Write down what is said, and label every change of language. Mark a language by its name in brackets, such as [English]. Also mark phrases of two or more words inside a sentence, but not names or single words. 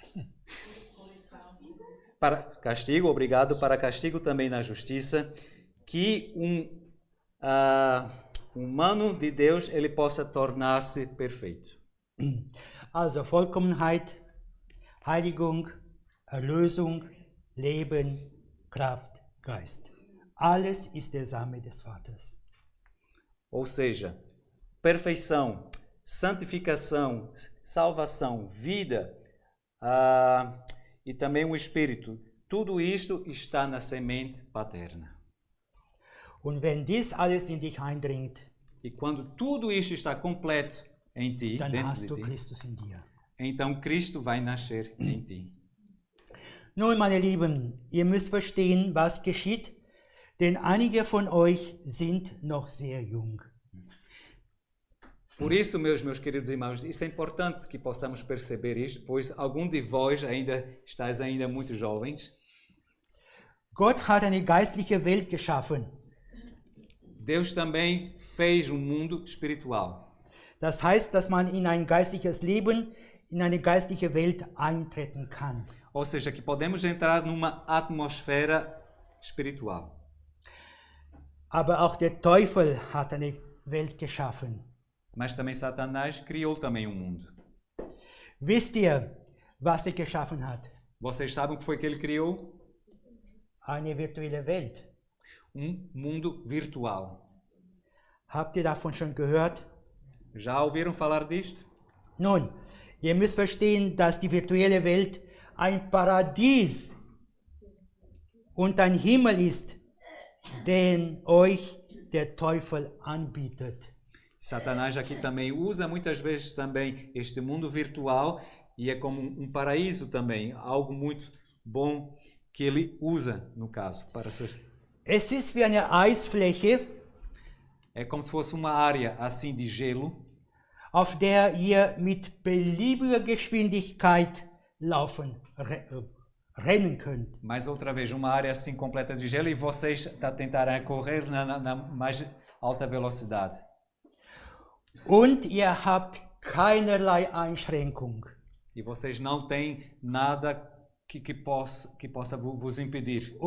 [Portuguese] Para castigo, obrigado, para castigo também na justiça, que humano de Deus ele possa tornar-se perfeito. [German] Also Vollkommenheit, Heiligung, Erlösung, Leben, Kraft, Geist. Alles ist der Same des Vaters. [Portuguese] Ou seja, perfeição, santificação, salvação, vida e também o Espírito. Tudo isto está na semente paterna. [German] Und wenn dies alles in dich eindringt, [Portuguese] E quando tudo isto está completo em ti, [German] dann [Portuguese] dentro [German] hast [Portuguese] de [German] du [Portuguese] ti, [German] Christus in dir. [Portuguese] então Cristo vai nascer em ti. [German] Nun, meine Lieben, ihr müsst verstehen, was geschieht, denn einige von euch sind noch sehr jung. [Portuguese] Por isso, meus queridos irmãos, isso é importante que possamos perceber isto, pois algum de vós estáis ainda muito jovens. [German] Gott hat eine geistliche Welt geschaffen. [Portuguese] Deus também fez um mundo espiritual. [German] Das heißt, dass man in ein geistliches Leben in eine geistliche Welt eintreten kann. [Portuguese] Ou seja, que podemos entrar numa atmosfera espiritual. [German] Aber auch der Teufel hat eine Welt geschaffen. [Portuguese] Mas também Satanás criou também um mundo. [German] Wisst ihr, was er geschaffen hat? [Portuguese] Vocês sabem o que foi que ele criou? [German] Eine virtuelle Welt. [Portuguese] Mundo virtual. [German] Habt ihr davon schon gehört? [Portuguese] Já ouviram falar disto? [German] Nun, ihr müsst verstehen, dass die virtuelle Welt ein Paradies und ein Himmel ist, den euch der Teufel anbietet. [Portuguese] Satanás aqui também usa muitas vezes também este mundo virtual e é como paraíso também, algo muito bom que ele usa, no caso, para suas... [German] Es ist wie eine Eisfläche, [Portuguese] É como se fosse uma área assim de gelo, [German] auf der ihr mit beliebiger Geschwindigkeit rennen könnt. [Portuguese] mais outra vez, uma área assim completa de gelo e vocês tentarem correr na mais alta velocidade. [German] Und ihr habt keinerlei Einschränkung. [Portuguese] E vocês não têm nada que possa vos impedir de